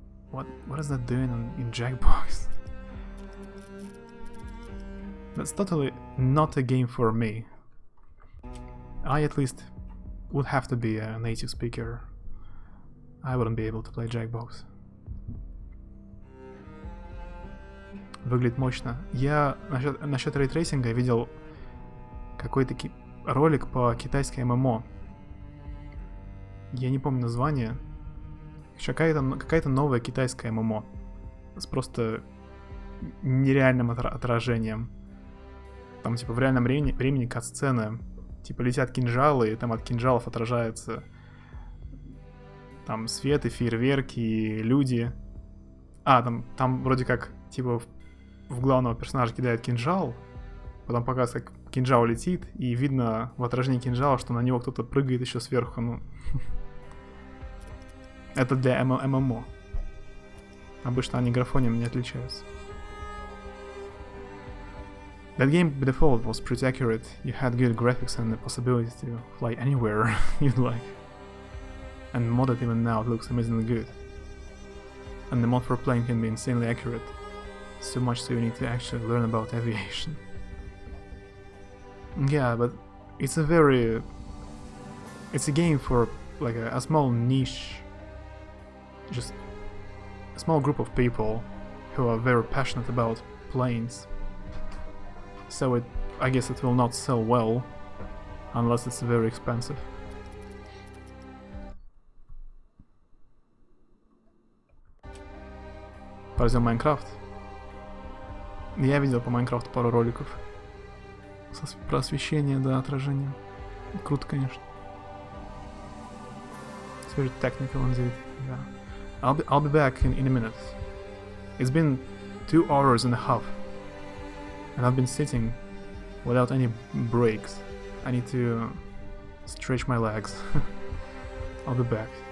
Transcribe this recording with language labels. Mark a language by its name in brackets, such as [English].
[English] What is that doing in Jackbox? That's totally not a game for me. I at least would have to be a native speaker. I wouldn't be able to play Jackbox. [Russian] Выглядит мощно. Я насчет рейтрейсинга видел какой-то ролик по китайской ММО. Я не помню название. Какая-то новая китайская ММО. С просто нереальным отражением. Там типа в реальном времени кат-сцены. Типа летят кинжалы, и там от кинжалов отражается там свет и фейерверки, и люди. Там вроде как типа в главного персонажа кидает кинжал, потом показывает, как кинжал летит, и видно в отражении кинжала, что на него кто-то прыгает еще сверху. Ну, это для ММО. Обычно они графонием не отличаются. [English] That game by default was pretty accurate. You had good graphics and the possibility to fly anywhere you'd like. And modded even now it looks amazingly good. And the mod for playing can be insanely accurate. So much so you need to actually learn about aviation. Yeah, but it's a game for like a small niche, just a small group of people who are very passionate about planes. So I guess it will not sell well unless it's very expensive. [Russian] Поразил Майнкрафт. Я видел по Майнкрафту пару роликов. Про освещение, да, отражение. Круто, конечно. [English] It's very technical indeed. Yeah. I'll be back in a minute. It's been 2 hours and a half. And I've been sitting without any breaks. I need to stretch my legs. I'll be back.